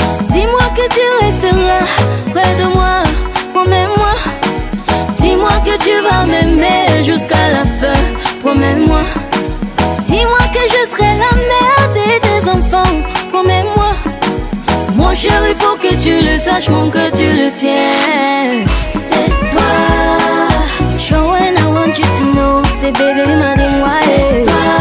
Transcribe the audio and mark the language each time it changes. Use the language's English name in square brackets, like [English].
[French] Dis-moi que tu resteras près de moi, promets-moi. Dis-moi que tu vas m'aimer jusqu'à la fin, promets-moi. Dis-moi que je serai la mère de tes enfants, promets-moi. Mon chéri, faut que tu le saches, mon que tu le tiens. C'est toi, [English] show and I want you to know. [French] C'est bébé, madame, c'est toi.